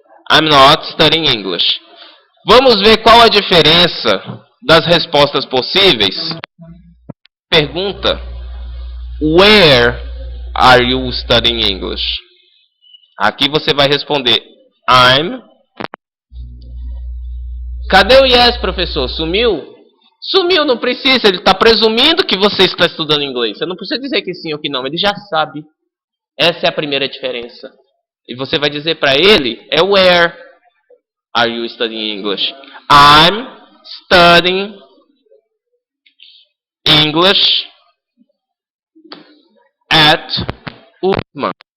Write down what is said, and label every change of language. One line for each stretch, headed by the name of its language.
English: I'm not studying English.
Portuguese: Vamos ver qual a diferença das respostas possíveis. Pergunta:
English: where are you studying English?
Portuguese: Aqui você vai responder I'm. Cadê o yes, professor? Sumiu? Sumiu, não precisa. Ele está presumindo que você está estudando inglês. Você não precisa dizer que sim ou que não. Ele já sabe. Essa é a primeira diferença. E você vai dizer para ele,
English: where are you studying English? I'm studying English at UFMA.